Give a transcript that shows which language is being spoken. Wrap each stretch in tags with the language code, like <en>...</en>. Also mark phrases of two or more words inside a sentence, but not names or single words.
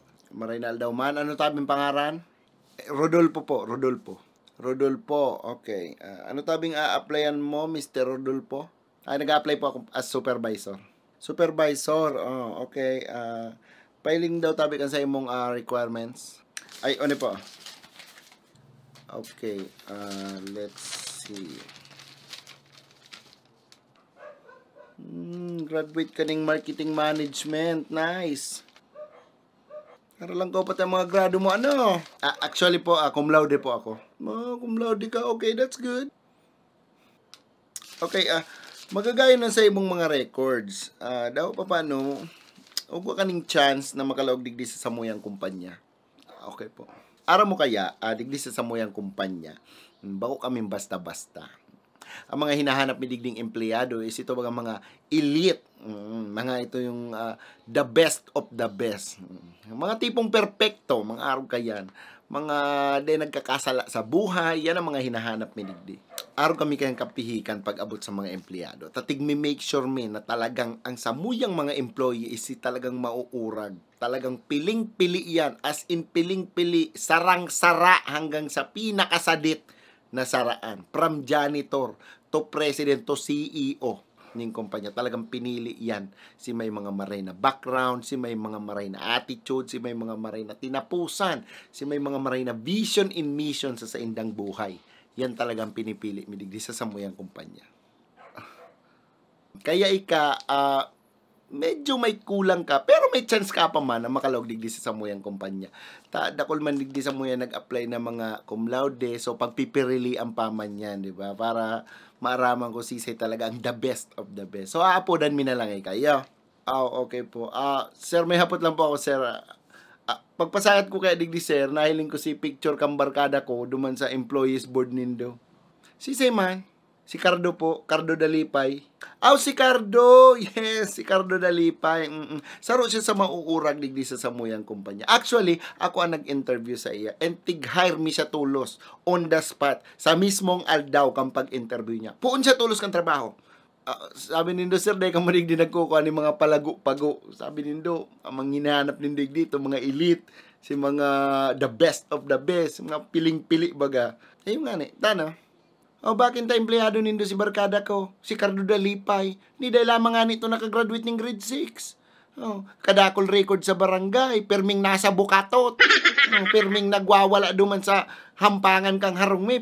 <bik>Marinaldo man. Ano tabing pangaran? Rodolfo po. Rodolfo. Rodolfo. Okay. Ano tabing a-applyan mo, Mr. Rodolfo?</bik> <tl>Nag-a-apply po ako</tl> <en>as supervisor. Supervisor. Oh, okay.</en> <bik>Filing daw tabi kan sa imong requirements.</bik> <tl>Ay, ano po?</tl> <en>Okay. Let's see.</en> <tl>Graduate ka ng</tl> <en>marketing management. Nice.</en> <bik>Para lang ko pati ang mga grado mo. Ano?</bik> <tl>Actually po, cum laude po ako.</tl> <en>Cum laude ka. Okay, that's good.</en> <bik>Okay, magagaya na sa imong mga records. Daw pa paano, huwag ka kaning chance na makalaog digdi sa samuyang kumpanya. Okay po. Ara mo kaya, digdi sa samuyang kumpanya, bako kami basta-basta. Ang mga hinahanap ni digding empleyado is ito mga elite.</bik> <tl>Mga ito yung</tl> <en>the best of the best.</en> <bik>Mga tipong perpekto, mga araw kayan. Mga di nagkakasala sa buhay, yan ang mga hinahanap ni digdi. Araw kami kayang kapihikan pag abot sa mga empleyado. Tatig mi</bik> <en>make sure</en> <bik>na talagang ang samuyang mga employee is talagang mauurag. Talagang piling-pili yan. As in piling-pili, sarang-sara hanggang sa pinakasadit na saraan.</bik> <en>From janitor to president to CEO ng kumpanya.</en> <tl>Talagang pinili yan.</tl> <bik>Si may mga maray na background, si may mga maray na attitude, si may mga maray na tinapusan, si may mga maray na</bik> <en>vision and mission</en> <bik>sa indang buhay. Yan talagang pinipili midigdi sa samuyang kumpanya. Kaya medyo may kulang ka, pero may chance ka pa man na makalog digdi sa samuyang kumpanya. Dakol man digdi sa muya nag-apply na mga cum laude, so pagpipirili ang paman yan, di ba? Para maaraman ko sisay talaga ang</bik> <en>the best of the best. So,</en> <bik>aapodan mi na lang kayo.</bik> <tl>Okay po.</tl> <bik>Sir, may hapot lang po ako, sir. Pagpasayat ko kaya digdi, sir, nahiling ko si picture kang barkada ko duman sa employees board nindo. Sisay man. Si Cardo po, Cardo Dalipay. Si Cardo! Yes, si Cardo Dalipay. Saro siya sa mauurag digdi sa samuyang kumpanya. Actually, ako ang nag-interview sa iya. And tig-hire mi siya tulos</bik> <en>on the spot.</en> <bik>Sa mismong aldaw kang pag-interview niya. Puon siya tulos kang trabaho. Sabi nindo, sir, dahil kang manig din nagkukuha ni mga palago-pago. Sabi nindo, ang mga hinahanap nindo dito, mga elite, si mga</bik> <en>the best of the best,</en> <bik>mga piling-pili baga. Ayun nga ni, tano. Bakit ta empleyado nindo si barkada ko? Si Cardo Dalipay. Ni dahil lamang nga nito nakagraduate ng grade 6. Kadakol record sa barangay. Perming nasa bukatot. Perming nagwawala duman sa hampangan kang harumi.</bik>